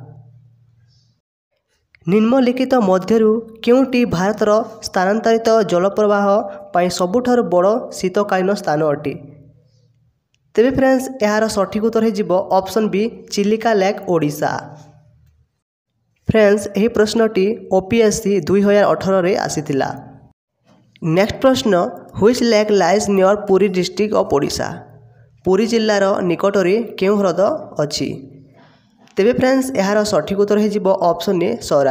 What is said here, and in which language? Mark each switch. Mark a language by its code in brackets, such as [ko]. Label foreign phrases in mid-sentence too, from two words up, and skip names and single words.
[or] ନିମ୍ନଲିଖିତ ମଧ୍ୟରୁ କେଉଁଟି ଭାରତର ସ୍ଥାନାନ୍ତରିତ ଜଳପ୍ରବାହ ପାଇଁ ସବୁଠାରୁ ବଡ଼ ଶୀତକାଳୀନ ସ୍ଥାନ ଅଟେ? ତେବେ ଫ୍ରେଣ୍ଡସ୍ ଏହାର ସଠିକ୍ ଉତ୍ତର ହୋଇଯିବ [en] option B [or] ଚିଲିକା ଲେକ୍ ଓଡ଼ିଶା। ଫ୍ରେଣ୍ଡସ୍ ଏହି ପ୍ରଶ୍ନଟି ଓପିଏସସି 2018 ରେ ଆସିଥିଲା। [en] next प्रश्न which lake lies near Puri district of Odisha। [or] ପୁରୀ ଜିଲ୍ଲାର ନିକଟରେ କେଉଁ ହ୍ରଦ ଅଛି। ତେବେ ଫ୍ରେଣ୍ଡସ୍ ଯାର ସଠିକ୍ ଉତ୍ତର ହୋ [en] option A [or] ସରା।